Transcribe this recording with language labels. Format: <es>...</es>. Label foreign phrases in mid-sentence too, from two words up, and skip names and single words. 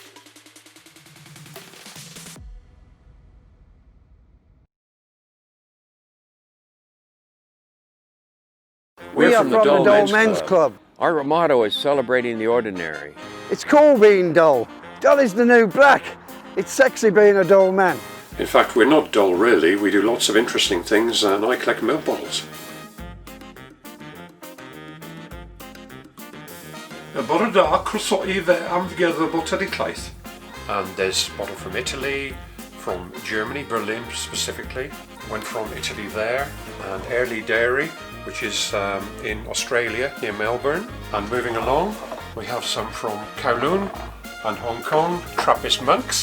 <en>We are from the Dull Men's Club. Our motto is celebrating the ordinary. It's cool being dull. Dull is the new black. It's sexy being a dull man. In fact, we're not dull really. We do lots of interesting things, and I collect milk bottles.</en> <cy>Bore da croeso I fe am gerdded llaeth.</cy> <en>And there's a bottle from Italy, from Germany, Berlin specifically. Went from Italy there, and Early Dairy, which is in Australia near Melbourne. And moving along, we have some from Kowloon and Hong Kong, Trappist monks.</en>